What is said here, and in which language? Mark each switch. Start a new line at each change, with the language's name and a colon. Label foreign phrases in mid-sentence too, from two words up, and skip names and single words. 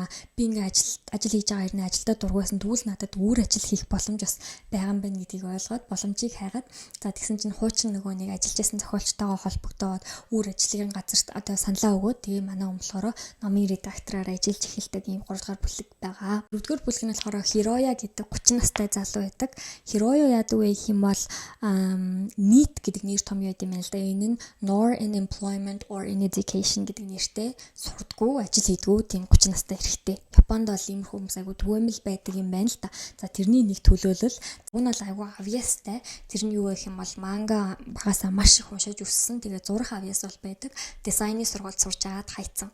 Mongolian: Би ингээд ажил хийж байгаа хэрнээ ажилдаа дургуйсан тэгвэл надад өөр ажил хийх боломж бас байгаа юм байна гэдгийг ойлгоод боломжийг хайгаад за тэгсэн чинь хуучин нөгөө нэг ажиллаж байсан зохиолчтойгоо холбогдоод өөр ажлын газарт одоо саналаа өгөөд тэгээ манай болохоор номын редактораар ажиллаж эхэлдэг ийм 3 дугаар бүлэг байгаа. 4 дугаар бүлэг нь болохоор Хироя гэдэг 30 настай залуу байдаг. Хироё яадаг вэ гэх юм бол NEET гэдэг нэр том юм байна л да. Энэ нь
English: nor in employment or in education
Mongolian: гэдэг нэртэй сурдгүү, ажил хийдгүү тийм 30 настай эрэгтэй. Японд бол иймэрхүү хүмүүс айгу түгээмэл байдаг юм байна л да. За тэрний нэг төлөөлөл энэ бол айгу авьяастай. Тэр нь юу гэх юм бол манга багасаа маш их уншиж өссөн. Тэгээ зурах авьяас бол байдаг. Дизайны сургууль сурж агаад хайцсан.